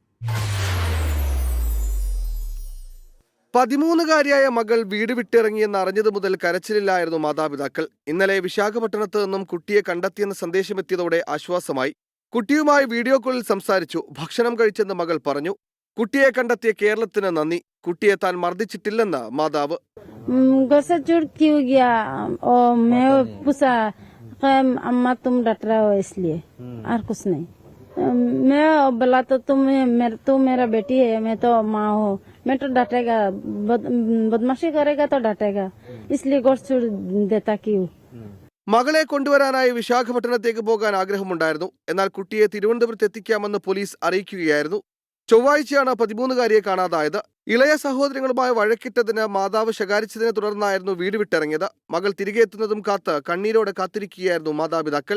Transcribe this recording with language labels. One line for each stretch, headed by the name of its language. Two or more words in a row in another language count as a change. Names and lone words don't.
Malayalam: 13-കാരിയായ മകൾ വീട് വിട്ടിറങ്ങിയെന്ന് അറിഞ്ഞതു മുതൽ കരച്ചിലിലായിരുന്നു മാതാപിതാക്കൾ. ഇന്നലെ വിശാഖപട്ടണത്ത് നിന്നും കുട്ടിയെ കണ്ടെത്തിയെന്ന സന്ദേശമെത്തിയതോടെ ആശ്വാസമായി. കുട്ടിയുമായി വീഡിയോ കോളിൽ സംസാരിച്ചു. ഭക്ഷണം കഴിച്ചെന്ന് മകൾ പറഞ്ഞു. കുട്ടിയെ കണ്ടെത്തിയ കേരളത്തിന് നന്ദി. കുട്ടിയെ താൻ മർദ്ദിച്ചിട്ടില്ലെന്ന് മാതാവ്.
Hindi: मैं बोला तो तू मेरा बेटी है, मैं तो माँ हूँ, मैं तो डांटेगा, बदमाशी करेगा तो डांटेगा, इसलिए गोड़ छोड़ देता क्यों.
Malayalam: മകളെ കൊണ്ടുവരാനായി വിശാഖപട്ടണത്തേക്ക് പോകാൻ ആഗ്രഹമുണ്ടായിരുന്നു. എന്നാൽ കുട്ടിയെ തിരുവനന്തപുരത്ത് എത്തിക്കാമെന്ന് പോലീസ് അറിയിക്കുകയായിരുന്നു. ചൊവ്വാഴ്ചയാണ് 13-കാരിയെ കാണാതായത്. ഇളയ സഹോദരങ്ങളുമായി വഴക്കിട്ടതിന് മാതാവ് ശകാരിച്ചതിനെ തുടർന്നായിരുന്നു വീട് വിട്ടിറങ്ങിയത്. മകൾ തിരികെ എത്തുന്നതും കാത്ത് കണ്ണീരോടെ കാത്തിരിക്കുകയായിരുന്നു മാതാപിതാക്കൾ.